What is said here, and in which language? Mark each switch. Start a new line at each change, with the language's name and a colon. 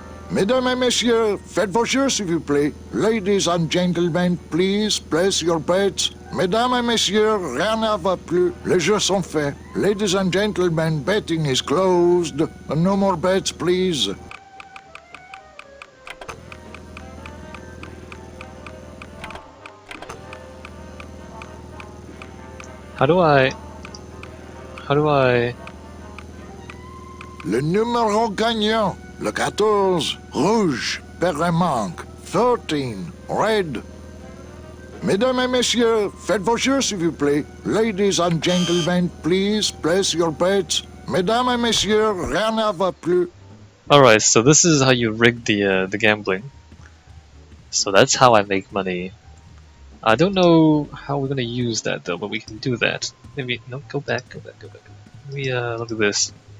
French: Mesdames et messieurs, faites vos jeux s'il vous plaît.
English: Ladies and gentlemen, please place your bets.
French: Mesdames et messieurs, rien ne va plus. Les jeux sont faits.
English: Ladies and gentlemen, betting is closed. No more bets, please. How do I...
French: Le numéro gagnant, le 14, rouge, paire et manque, 13, red. Mesdames et messieurs, faites vos jeux s'il vous plaît.
English: Ladies and gentlemen, please place your bets.
French: Mesdames et messieurs, rien ne va plus.
English: Alright, so this is how you rig the gambling. So that's how I make money. I don't know how we're gonna use that though, but we can do that. Maybe, no, go back. Let me look at this.